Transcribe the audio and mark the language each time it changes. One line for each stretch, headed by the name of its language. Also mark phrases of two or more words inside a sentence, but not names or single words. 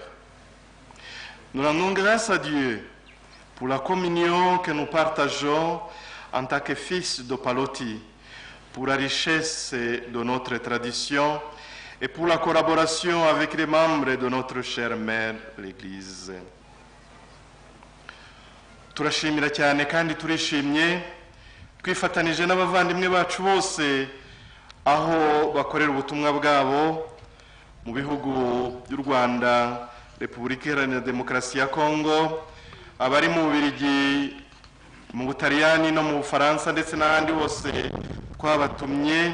French: Nous rendons grâce à Dieu pour la communion que nous partageons en tant que fils de Paloti, pour la richesse de notre tradition et pour la collaboration avec les membres de notre chère mère, l'Église.
Kinyarwanda: Turashimira cyane kandi turishimye twifatanije n'abavandimwe bacu bose aho bakorera ubutumwa bwabo mu bihugu by'u Rwanda, Repubulika Iharanira Demokarasi ya Kongo, abari mu Bubiligi, mu Butaliyani no mu Bufaransa ndetse n'ahandi hose twabatumye.